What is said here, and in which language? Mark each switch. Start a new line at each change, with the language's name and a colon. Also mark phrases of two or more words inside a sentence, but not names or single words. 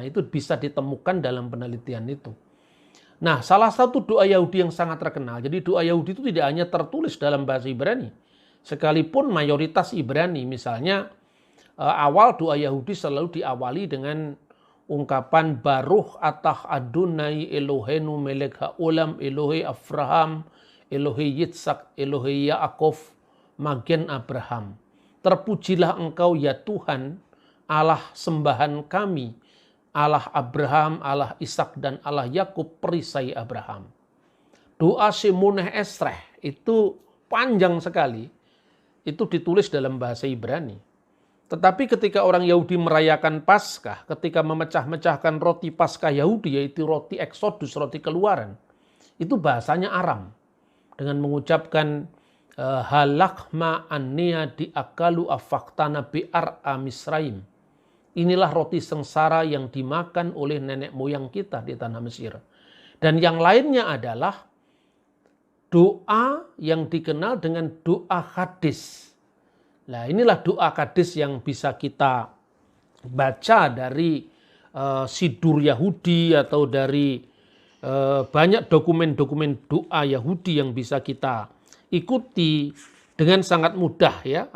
Indonesian: Itu bisa ditemukan dalam penelitian itu. Nah, salah satu doa Yahudi yang sangat terkenal. Jadi doa Yahudi itu tidak hanya tertulis dalam bahasa Ibrani. Sekalipun mayoritas Ibrani, misalnya awal doa Yahudi selalu diawali dengan ungkapan
Hebrew: ברוך אתה אדוני אלוהינו מלך העולם אלוהי אברהם אלוהי יצחק אלוהי יעקב מגן אברהם.
Indonesian: Terpujilah engkau ya Tuhan Allah sembahan kami, Allah Abraham, Allah Ishak dan Allah Yakub perisai Abraham. Doa Shemoneh Esreh itu panjang sekali. Itu ditulis dalam bahasa Ibrani. Tetapi ketika orang Yahudi merayakan Paskah, ketika memecah-mecahkan roti Paskah Yahudi, yaitu roti Eksodus, roti keluaran, itu bahasanya Aram. Dengan mengucapkan
Aramaic: הא לחמא עניא די אכלו אבהתנא בארעא דמצרים.
Indonesian: Inilah roti sengsara yang dimakan oleh nenek moyang kita di tanah Mesir. Dan yang lainnya adalah doa yang dikenal dengan doa hadis. Nah, inilah doa Kades yang bisa kita baca dari sidur Yahudi atau dari banyak dokumen-dokumen doa Yahudi yang bisa kita ikuti dengan sangat mudah, ya.